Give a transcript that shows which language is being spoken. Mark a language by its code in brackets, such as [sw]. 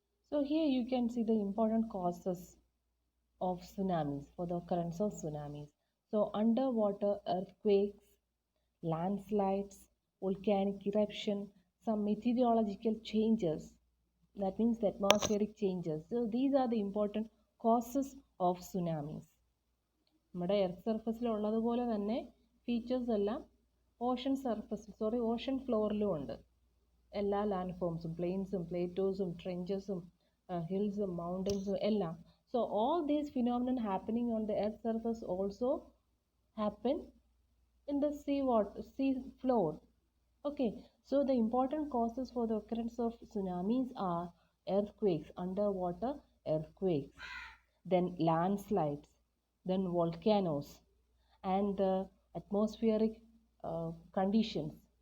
[en] So here you can see the important causes of tsunamis, for the occurrence of tsunamis. So underwater earthquakes, landslides, volcanic eruption, some meteorological changes, that means the atmospheric changes. So these are the important causes of tsunamis. [ml] നമ്മുടെ earth സർഫസിൽ ഉള്ളതുപോലെ തന്നെ features എല്ലാം Ocean ഫ്ലോറിലും ഉണ്ട്. എല്ലാ land ഫോംസും, പ്ലെയിൻസും, പ്ലേറ്റോസും, ട്രെഞ്ചസും, ഹിൽസും, മൗണ്ടൻസും എല്ലാം. [en] So all these phenomena happening on the earth surface also happen in the sea floor. Okay, so the important causes for the occurrence of tsunamis are earthquakes, underwater earthquakes, then landslides, then volcanoes, and the atmospheric conditions.